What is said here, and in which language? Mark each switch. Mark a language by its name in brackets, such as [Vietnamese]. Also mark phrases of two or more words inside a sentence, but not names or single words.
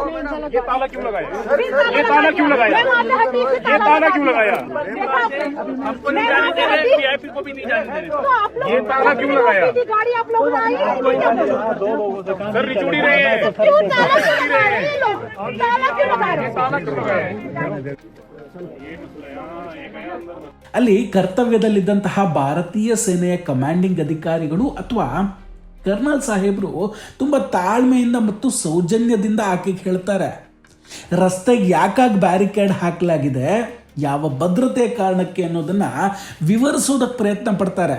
[Hindi] ये ताला क्यों लगाया? ये ताला क्यों लगाया? ये ताला क्यों लगाया? हमको नहीं जाने दे रहे, वीआईपी को भी नहीं जाने दे रहे। ये ताला क्यों लगाया? गाड़ी आप लोग सर रिचुड़ी रहे हैं। क्यों ताला क्यों लगा रहे हैं लोग? ताला क्यों लगा रहे हैं? ताला क्यों लगाया? [Kannada] ಅಲ್ಲಿ ಕರ್ತವ್ಯದಲ್ಲಿದ್ದಂತಹ ಭಾರತೀಯ ಸೇನೆಯ ಕಮಾಂಡಿಂಗ್ ಅಧಿಕಾರಿಗಳು ಅಥವಾ ಕರ್ನಲ್ ಸಾಹೇಬರು ತುಂಬ ತಾಳ್ಮೆಯಿಂದ ಮತ್ತು ಸೌಜನ್ಯದಿಂದ ಆಕೆಗೆ ಹೇಳ್ತಾರೆ, ರಸ್ತೆಗೆ ಯಾಕಾಗಿ ಬ್ಯಾರಿಕೇಡ್ ಹಾಕಲಾಗಿದೆ, ಯಾವ ಭದ್ರತೆಯ ಕಾರಣಕ್ಕೆ ಅನ್ನೋದನ್ನ ವಿವರಿಸೋದಕ್ಕೆ ಪ್ರಯತ್ನ ಪಡ್ತಾರೆ.